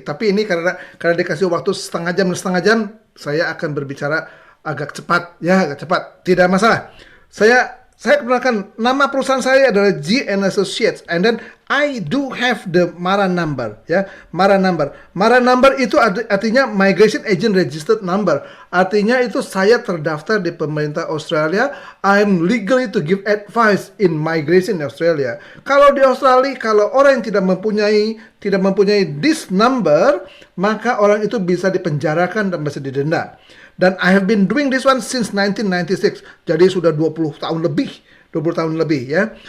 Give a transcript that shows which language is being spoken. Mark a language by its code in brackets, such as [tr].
[id] Tapi ini karena dikasih waktu setengah jam, saya akan berbicara agak cepat, tidak masalah. Saya kenalkan, nama perusahaan saya adalah [en] G and Associates, and then I do have the MARA number, ya, MARA number. [id] MARA number itu artinya Migration Agent Registered Number. Artinya itu saya terdaftar di pemerintah Australia. [en] I'm legally to give advice in migration in Australia. [id] Kalau di Australia, kalau orang yang tidak mempunyai [en] this number, [id] maka orang itu bisa dipenjarakan dan bisa didenda. [en] Dan I have been doing this one since 1996. [id] Jadi sudah 20 tahun lebih ya.